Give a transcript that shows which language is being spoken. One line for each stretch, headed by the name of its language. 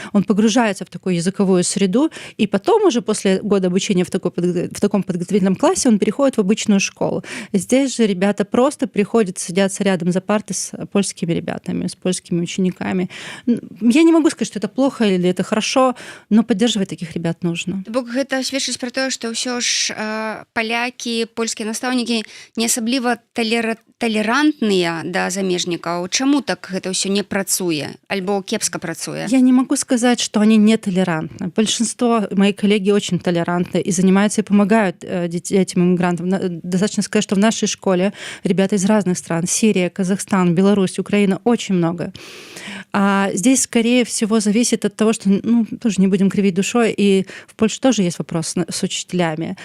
Russian: Он погружается в такую языковую среду, и потом уже после года обучения в таком подготовительном классе он переходит в обычную школу. Здесь же ребята просто приходят, садятся рядом за партой с польскими ребятами, с польскими учениками. Я не могу сказать, что это плохо или это хорошо, но поддерживать таких ребят нужно.
Belarusian: Бок гэта сведчыць пра тое, што ўсё ж палякі, польскія настаўнікі не асабліва талерантныя да замежнікаў. Чаму так гэта ўсё не працуе альбо кепска працуе?
Russian: Я не могу сказать, что они не толерантны. Большинство моих коллеги очень толерантны и занимаются и помогают этим иммигрантам. Достаточно сказать, что в нашей школе ребята из разных стран: Сирия, Казахстан, Беларусь, Украина, очень много. А здесь, скорее всего, зависит от того, что, тоже не будем кривить душой, и в Польше тоже есть вопрос с учителями.